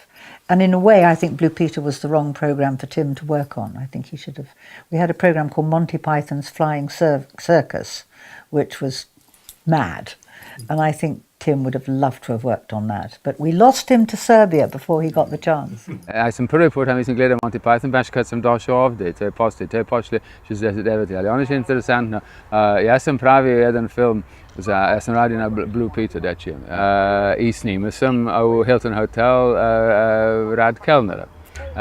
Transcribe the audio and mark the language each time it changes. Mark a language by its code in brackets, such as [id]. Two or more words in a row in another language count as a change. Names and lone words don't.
[en] And in a way, I think Blue Peter was the wrong programme for Tim to work on. I think he should have... We had a programme called Monty Python's Flying Circus, which was mad. And I think Tim would have loved to have worked on that. But we lost him to Serbia before he got the chance. [sr] Ja sam prvi put, mislim, gledao Monty Python, baš kad sam došao ovdje, to je poslije 69. Ali ono je interesantno, ja sam pravio jedan film, ja sam radio na Blue Peter dečjem i snimao sam u Hilton Hotel rad kelnera.